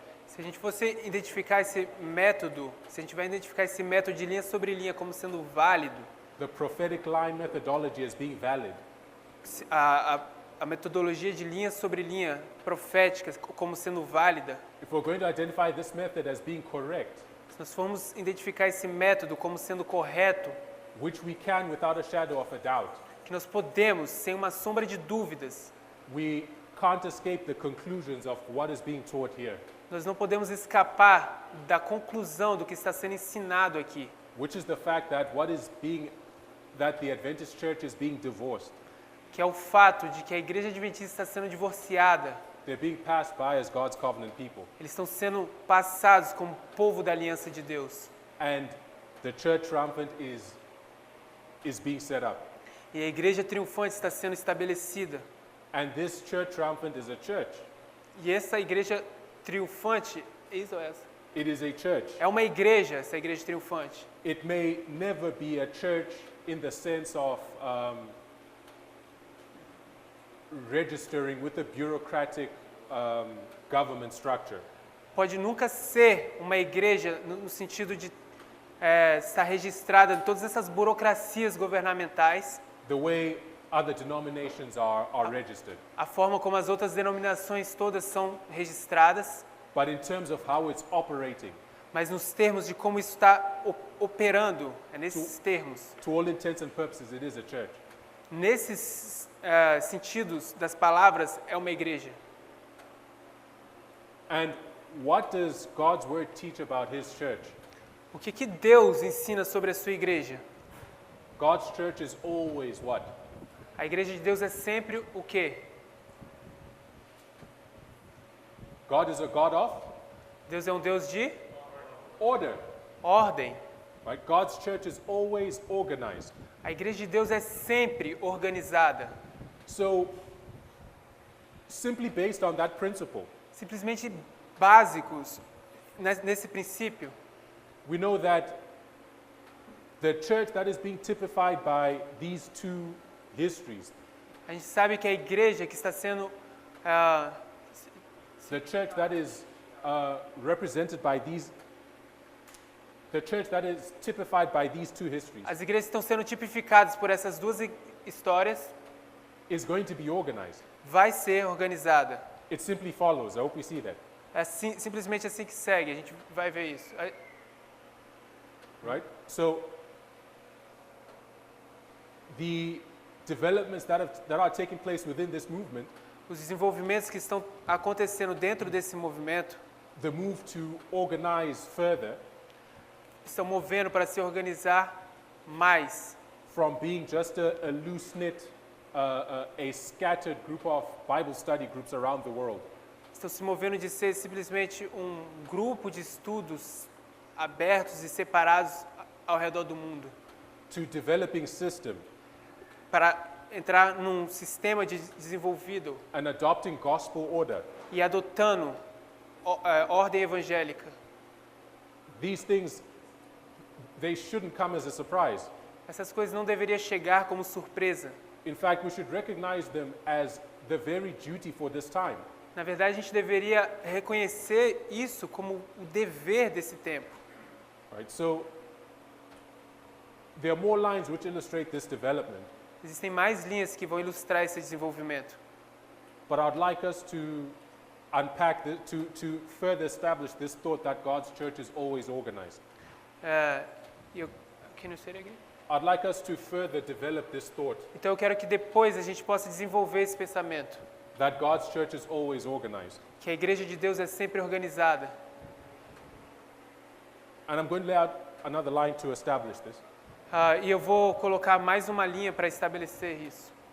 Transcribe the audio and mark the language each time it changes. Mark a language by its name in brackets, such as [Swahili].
[Portuguese] Se a gente fosse identificar esse método, se a gente vai identificar esse método de linha sobre linha como sendo válido, [English] the prophetic line methodology as being valid, [Portuguese] a metodologia de linha sobre linha profética como sendo válida, [English] if we're going to identify this method as being correct, [Portuguese] se nós formos identificar esse método como sendo correto, [English] which we can without a shadow of a doubt, [Portuguese] que nós podemos, sem uma sombra de dúvidas, [English] we can't escape the conclusions of what is being taught here, [Portuguese] nós não podemos escapar da conclusão do que está sendo ensinado aqui, [English] which is the fact that that the Adventist church is being divorced. [Portuguese] que é o fato de que a igreja adventista está sendo divorciada. [English] They're being passed by as God's covenant people. [Portuguese] Eles estão sendo passados como povo da aliança de Deus. [English] And the church triumphant is being set up. [Portuguese] E a igreja triunfante está sendo estabelecida. [English] And this church triumphant is a church. [Portuguese] E essa igreja triunfante, isso ou essa? [English] It is a church. [Portuguese] É uma igreja, essa igreja triunfante. [English] It may never be a church in the sense of registering with a bureaucratic government structure. [Portuguese] Pode nunca ser uma igreja no sentido de estar registrada em todas essas burocracias governamentais, [English] The way other denominations are registered. [Portuguese] a forma como as outras denominações todas são registradas, [English] But in terms of how it's operating, [Portuguese] mas nos termos de como isso está operando, é nesses termos, [English] to all intents and purposes, it is a church. [Portuguese] nesses sentidos das palavras, é uma igreja. [English] And what does God's word teach about his church? [Portuguese] O que Deus ensina sobre a sua igreja? [English] God's church is always what? [Portuguese] A igreja de Deus é sempre o quê? [English] God is a God of [Portuguese] Deus é um Deus de [English] order. [Portuguese] ordem. [English] Right? God's church is always organized. [Portuguese] A igreja de Deus é sempre organizada. [English] So, simply based on that principle, [Portuguese] Simplesmente básicos nesse princípio, [English] we know that the church that is being typified by these two histories, [Portuguese] a gente sabe que a igreja que está sendo [English] the church that is represented by these, the church that is typified by these two histories [Portuguese] as igrejas estão sendo tipificadas por essas duas histórias, [English] is going to be organized. [Portuguese] vai ser organizada. [English] It simply follows. I hope we see that. [Portuguese] É simplesmente assim que segue, a gente vai ver isso. [English] Right? So, the developments that are taking place within this movement, [Portuguese] Os desenvolvimentos que estão acontecendo dentro desse movimento, [English] the move to organize further, [Portuguese] estão movendo para se organizar mais. [English] from being just a loose-knit, a scattered group of Bible study groups around the world, [Portuguese] Estão se movendo de ser simplesmente um grupo de estudos abertos e separados ao redor do mundo, [English] to developing system [Portuguese] para entrar num sistema desenvolvido [English] and adopting gospel order. [Portuguese] e adotando ordem evangélica. [English] These things, they shouldn't come as a surprise. [Portuguese] Essas coisas não deveriam chegar como surpresa. [English] In fact, we should recognize them as the very duty for this time. [Portuguese] Na verdade, a gente deveria reconhecer isso como o dever desse tempo. [English] Right? So, there are more lines which illustrate this development, [Portuguese] Existem mais linhas que vão ilustrar esse desenvolvimento. [English] but I'd like us to unpack, to further establish this thought that God's church is always organized. Can you say it again? I'd like us to further develop this thought [Portuguese] Então eu quero que depois a gente possa desenvolver esse pensamento, [English] that God's church is always organized. [Portuguese] que a igreja de Deus é sempre organizada. [English] And I'm going to lay out another line to establish this. [Portuguese] E eu vou colocar mais uma linha para estabelecer isso.